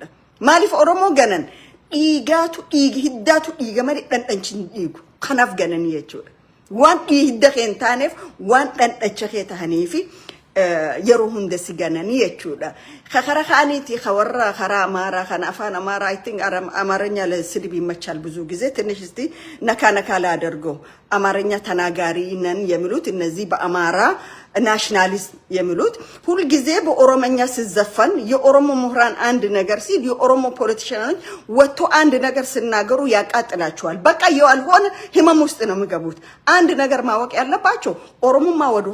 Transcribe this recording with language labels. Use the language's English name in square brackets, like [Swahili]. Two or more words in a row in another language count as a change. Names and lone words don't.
[Oromo] Maaliif Oromoo ganan? Hiddaatu dhiiga malee dhandhanchin dhiigu. Kanaaf gananii jechuudha. Waan hidda kee hin taaneef waan dhandhacha kee tahaniifi yeroo hunda si gananii jechuudha. Kakara kaaniiti kawarra karaa amaaraa kana afaan amaaraa [English] I think [Amharic] አማርኛ ለስድብ ይመቻል ብዙ ጊዜ ትንሽ እስቲ ነካ ላደርገው አማርኛ ተናጋሪ ነን የሚሉት እነዚህ በአማራ ናሽናሊስት የሚሉት ሁሉ ጊዜ በኦሮሞኛ ሲዘፈን የኦሮሞ ምሁራን አንድ ነገር ሲል የኦሮሞ ፖለቲሽያኖች ወጥቶ አንድ ነገር ሲናገሩ ያቃጥላቸዋል። በቃ ያልሆነ ህመም ውስጥ ነው የሚገቡት። አንድ ነገር ማወቅ ያለባቸው ኦሮሞማ ወደ